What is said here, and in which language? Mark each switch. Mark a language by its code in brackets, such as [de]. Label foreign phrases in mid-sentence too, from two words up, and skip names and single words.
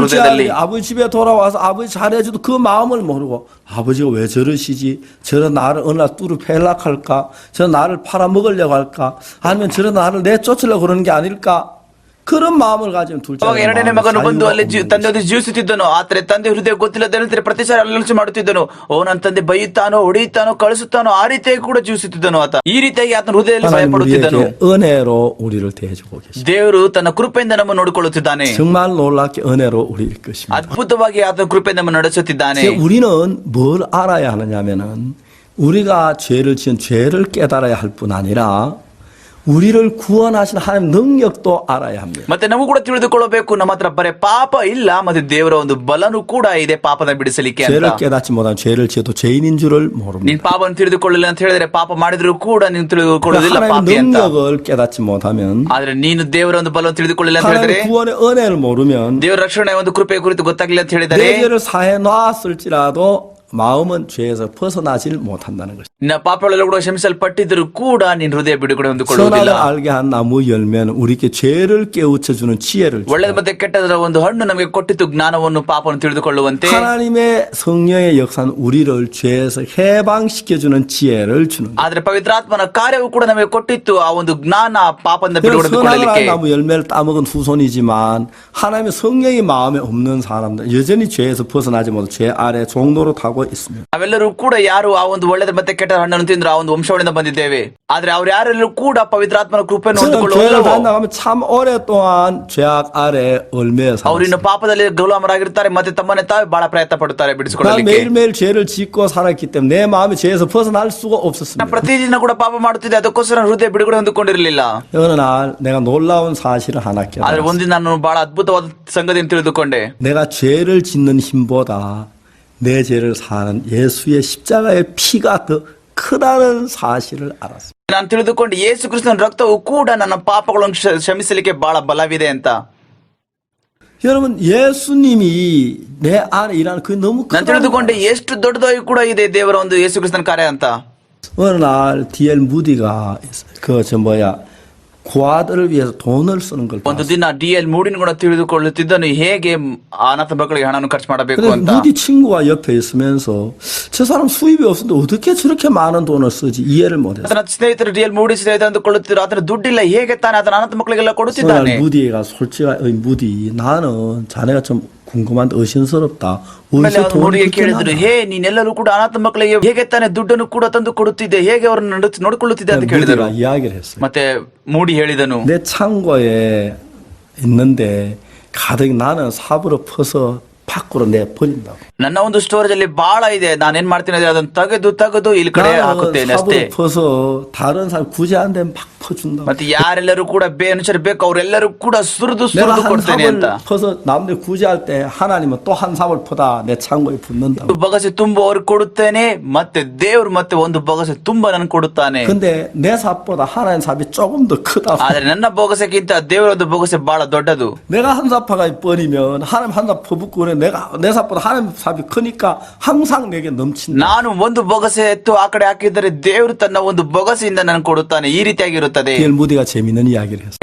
[ko] 둘째 [kn] ಹೃದಯದಲ್ಲಿ. [ko] 아들이 아버지 집에 돌아와서 아버지 잘해줘도 그 마음을 모르고 아버지가 왜 저러시지? 저런 나를 어느 날 뚜루 패락할까? 저런 나를 팔아먹으려고 할까? 아니면 저런 나를 내쫓으려고 그러는 게 아닐까? 그런 마음을 가지면 둘째 [kn] ಅವಾಗ ಎರಡನೇ ಮಗನು ಬಂದು ಅಲ್ಲಿ [ko] 아들은 [kn] ತಂದೆ ಜೀವಿಸುತ್ತಿದ್ದನು. ಆದ್ರೆ ತಂದೆ ಹೃದಯ ಗೊತ್ತಿಲ್ಲದೆ ಪ್ರತಿಸಾರ ಆಲೋಚನೆ ಮಾಡುತ್ತಿದ್ದನು, ಓ ನನ್ನ ತಂದೆ ಬೈಯುತ್ತಾನೋ ಹೊಡೆಯುತ್ತಾನೋ ಕಳಿಸುತ್ತಾನೋ ಆ ರೀತಿಯಾಗಿ ಕೂಡ ಜೀವಿಸುತ್ತಿದ್ದನು ಆತ. ಈ ರೀತಿಯಾಗಿ ಆತನ ಹೃದಯದಲ್ಲಿ ಭಯ [ko] 하나님 [kn] ಪಡುತ್ತಿದ್ದನು. [ko] 우리에게 은혜로 우리를 대해주고 계십니다. [kn] ದೇವರು ತನ್ನ ಕೃಪೆಯಿಂದ ನಮ್ಮನ್ನು ನೋಡಿಕೊಳ್ಳುತ್ತಿದ್ದಾನೆ. [ko] 정말 놀랍게 은혜로 우리 이끄십니다. [kn] ಅದ್ಭುತವಾಗಿ ಆತನ ಕೃಪೆಯಿಂದ ನಮ್ಮನ್ನು ನಡೆಸುತ್ತಿದ್ದಾನೆ. [ko] 우리는 뭘 알아야 하느냐면은 우리가 죄를 지은 죄를 깨달아야 할 뿐 아니라 우리를 구원하신 하나님 능력도 알아야 합니다. [kn] ಮತ್ತೆ ನಾವು ಕೂಡ ತಿಳಿದುಕೊಳ್ಳಬೇಕು, ನಮ್ಮ ಹತ್ರ ಬರೇ ಪಾಪ ಇಲ್ಲ, ಮತ್ತೆ ದೇವರ ಒಂದು ಬಲನೂ ಕೂಡ ಇದೆ ಪಾಪದ ಬಿಡಿಸಲಿಕ್ಕೆ ಅಂತ. [ko] 죄를 깨닫지 못하면 죄를 지어도 죄인인 줄을 모릅니다. [kn] ನೀನ್ ಪಾಪವನ್ನು ತಿಳಿದುಕೊಳ್ಳಿಲ್ಲ ಅಂತ ಹೇಳಿದ್ರೆ ಪಾಪ ಮಾಡಿದ್ರು ಕೂಡ ನೀನು ತಿಳಿದುಕೊಳ್ಳೋದಿಲ್ಲ [ko] 하나님의 [kn] ಪಾಪಿ ಅಂತ. [ko] 능력을 깨닫지 못하면 [kn] ಆದ್ರೆ ನೀನು ದೇವರ ಒಂದು ಬಲವನ್ನು ತಿಳಿದುಕೊಳ್ಳಿಲ್ಲ ಅಂತ ಹೇಳಿದ್ರೆ, [ko] 하나님의 구원의 은혜를 모르면 [kn] ದೇವರ ರಕ್ಷಣೆ ಒಂದು ಕೃಪೆ ಕುರಿತು ಗೊತ್ತಾಗಿಲ್ಲ ಅಂತ ಹೇಳಿದರೆ, [ko] 내 죄를 사해 놨을지라도 마음은 죄에서 벗어나질 못한다는 것입니다. [kn] ನಿನ್ನ ಪಾಪಗಳೆಲ್ಲ ಕೂಡ ಕ್ಷಮಿಸಲ್ಪಟ್ಟಿದ್ರು ಕೂಡ ನೀನ್ ಹೃದಯ ಬಿಡುಗಡೆ ಹೊಂದಿಕೊಳ್ಳುವುದಿಲ್ಲ. [ko] 선악을 알게 한 나무 열매는 우리에게 죄를 깨우쳐 주는 지혜를 주고 [kn] ಒಳ್ಳೆದ ಮತ್ತೆ ಕೆಟ್ಟದರ ಒಂದು ಹಣ್ಣು ನಮಗೆ ಕೊಟ್ಟಿತ್ತು, ಜ್ಞಾನವನ್ನು ಪಾಪವನ್ನು ತಿಳಿದುಕೊಳ್ಳುವಂತೆ. [ko] 하나님의 성령의 역사는 우리를 죄에서 해방시켜 주는 지혜를 주는 거예요. [kn] ಆದ್ರೆ ಪವಿತ್ರಾತ್ಮನ ಕಾರ್ಯವು ಕೂಡ ನಮಗೆ ಕೊಟ್ಟಿತ್ತು ಆ ಒಂದು ಜ್ಞಾನ ಪಾಪದಿಂದ [ko] 그래서 [kn] ಬಿಡುಗಡೆ [ko] 선악을 [kn] ಹೊಂದಿಕೊಳ್ಳಲಿಕ್ಕೆ. [ko] 한 나무 열매를 따먹은 후손이지만 하나님의 성령이 마음에 없는 사람들 여전히 죄에서 벗어나지 못하고 죄 아래 종로로 타고 있습니다. [kn] ನಾವೆಲ್ಲರೂ ಕೂಡ ಯಾರು ಆ ಒಂದು ಒಳ್ಳೆದ ಮತ್ತೆ ಕೆಟ್ಟ ಹಣ್ಣನ್ನು ತಿಂದ್ರು ಆ ಒಂದು ವಂಶವಳಿಂದ ಬಂದಿದ್ದೇವೆ. ಆದ್ರೆ ಅವ್ರು ಯಾರೆಲ್ಲರೂ ಕೂಡ ಪವಿತ್ರಾತ್ಮನ ಕೃಪೆಯನ್ನು [ko] 저는 죄를 [kn] ಹೊಂದಿಕೊಳ್ಳುವಲ್ಲವೋ [ko] 다 나가면 참 오랫동안 죄악 아래 얽매여 [kn] ಅವ್ರು ಇನ್ನು [ko] 살았어요. [kn] ಪಾಪದಲ್ಲಿ ಗುಲಾಮರಾಗಿರ್ತಾರೆ, ಮತ್ತೆ ತಮ್ಮನ್ನೇ ತಾವೇ ಬಹಳ ಪ್ರಯತ್ನ ಪಡುತ್ತಾರೆ [ko] 난 [kn] ಬಿಡಿಸಿಕೊಳ್ಳಲಿಕ್ಕೆ. [ko] 매일매일 죄를 짓고 살았기 때문에 내 마음이 죄에서 벗어날 수가 [kn] ನಾನು [ko] 없었습니다. [kn] ಪ್ರತಿದಿನ ಕೂಡ ಪಾಪ ಮಾಡುತ್ತಿದ್ದೆ, ಅದಕ್ಕೋಸ್ಕರ ಹೃದಯ ಬಿಡುಗಡೆ ಹೊಂದಿಕೊಂಡಿರಲಿಲ್ಲ. [ko] 어느 날 내가 놀라운 사실을 하나 [kn] ಆದ್ರೆ [ko] 깨달았어요. [kn] ಒಂದಿನ ನಾನು ಬಹಳ ಅದ್ಭುತವಾದ ಸಂಗತಿಯನ್ನು ತಿಳಿದುಕೊಂಡೆ. [ko] 내가 죄를 짓는 힘보다 내 죄를 사는 예수의 십자가의 피가 더 크다는 사실을 알았어요. [kn] ನಾನು ತಿಳಿದುಕೊಂಡು ಯೇಸು ಕ್ರಿಸ್ತನ ರಕ್ತವು ಕೂಡ ನನ್ನ ಪಾಪಗಳನ್ನು ಕ್ಷಮಿಸಲಿಕ್ಕೆ ಬಹಳ ಬಲವಿದೆ ಅಂತ. [ko] 여러분 예수님이 내 안에 일하는 그게 너무 [kn] ನಾನು [ko] 크다. [kn] ತಿಳಿದುಕೊಂಡೆ ಎಷ್ಟು ದೊಡ್ಡದಾಗಿ ಕೂಡ ಇದೆ ದೇವರ ಒಂದು ಯೇಸು ಕ್ರಿಸ್ತನ ಕಾರ್ಯ ಅಂತ. [ko] 어느 날 D.L. 무디가 고아들을 위해서 돈을 쓰는 걸 [kn] ಒಂದು [ko] 봤어요. [kn] ದಿನ DL ಮೂಡಿನ ಕೂಡ ತಿಳಿದುಕೊಳ್ಳುತ್ತಿದ್ದನು ಹೇಗೆ ಅನಾಥ ಮಕ್ಕಳಿಗೆ ಹಣವನ್ನು ಖರ್ಚು ಮಾಡಬೇಕು [ko] 근데 [kn] ಅಂತ. [ko] 무디 친구가 옆에 있으면서 저 사람 수입이 없는데 어떻게 저렇게 많은 돈을 쓰지 이해를 못했어요. [kn] ಆತನ ಸ್ನೇಹಿತರು DL ಮೂಡಿ ಸ್ನೇಹಿತ ಅಂದುಕೊಳ್ಳುತ್ತಿದ್ರು, ಆತನ ದುಡ್ಡಿಲ್ಲ, ಹೇಗೆ ತಾನೆ ಆತನ ಅನಾಥ ಮಕ್ಕಳಿಗೆಲ್ಲ [ko] 어느 [kn] ಕೊಡುತ್ತಿದ್ದಾನೆ. [ko] 날 무디가 솔직히 무디 나는 자네가 좀 궁금한데 의심스럽다. [kn] ಆಮೇಲೆ [ko] 어디서 [kn] ಅವನು [ko] 돈이 [kn] ಮೂಡಿಗೆ [ko] 그렇게 [kn] ಕೇಳಿದ್ರು, [ko] 많아? [kn] ಹೇ ನೀನೆಲ್ಲರೂ ಕೂಡ ಅನಾಥ ಮಕ್ಕಳಿಗೆ ಹೇಗೆ ತಾನೆ ದುಡ್ಡನ್ನು ಕೂಡ ತಂದು ಕೊಡುತ್ತಿದ್ದೆ, ಹೇಗೆ ಅವರನ್ನು ನೋಡಿಕೊಳ್ಳುತ್ತಿದ್ದೆ ಅಂತ ಕೇಳಿದರು. [ko] 무디가 이야기를 했어요. [kn] ಮತ್ತೆ ಮೂಡಿ ಹೇಳಿದನು, [ko] 내 창고에 있는데 가득 나는 삽으로 퍼서 밖으로 내 버린다고. [kn] ನನ್ನ ಒಂದು ಸ್ಟೋರೇಜ್ ಅಲ್ಲಿ ಬಹಳ ಇದೆ, ನಾನೇನ್ ಮಾಡ್ತೀನಿ ಅಂದ್ರೆ ಅದನ್ನು ತೆಗೆದು ಇಲ್ಲಿ ಕಡೆ ಹಾಕುತ್ತೇನೆ [ko] 나는 [kn] ಅಷ್ಟೇ. [ko] 삽으로 퍼서 다른 사람 구제 안 되면 막 퍼준다고. [kn] ಮತ್ತೆ ಯಾರೆಲ್ಲರೂ ಕೂಡ ಬೇನುಚರು ಬೇಕು ಅವರೆಲ್ಲರೂ ಕೂಡ ಸುರಿದು [ko] 내가 한 [kn] ಕೊಡ್ತೇನೆ ಅಂತ. [ko] 삽을 퍼서 남들 구제할 때 하나님은 또 한 삽을 퍼다 내 창고에 붓는다고. [kn] ಬಗಸೆ ತುಂಬ ಅವ್ರಿಗೆ ಕೊಡುತ್ತೇನೆ, ಮತ್ತೆ ದೇವ್ರು ಮತ್ತೆ ಒಂದು ಬಗಸೆ ತುಂಬ ನನ್ಗೆ ಕೊಡುತ್ತಾನೆ. [ko] 근데 내 삽보다 하나님 삽이 조금 더 크다고. [kn] ಆದ್ರೆ ನನ್ನ ಬೊಗಸೆಗಿಂತ ದೇವರ ಒಂದು ಬೊಗಸೆ ಬಹಳ ದೊಡ್ಡದು. [ko] 내가 한 삽파가 버리면 하나님 한 삽 퍼붓고 그래 내가 내 삽보다 하나님 삽이 크니까 항상 내게 넘친다. [kn] ನಾನು ಒಂದು ಬೊಗಸೆ ಎತ್ತು ಆ ಕಡೆ ಹಾಕಿದರೆ ದೇವರು ತನ್ನ ಒಂದು ಬೊಗಸೆಯಿಂದ ನನಗೆ ಕೊಡುತ್ತಾನೆ. ಈ ರೀತಿಯಾಗಿರುತ್ತದೆ. [ko] D.L. 무디가 재밌는 이야기를 했어.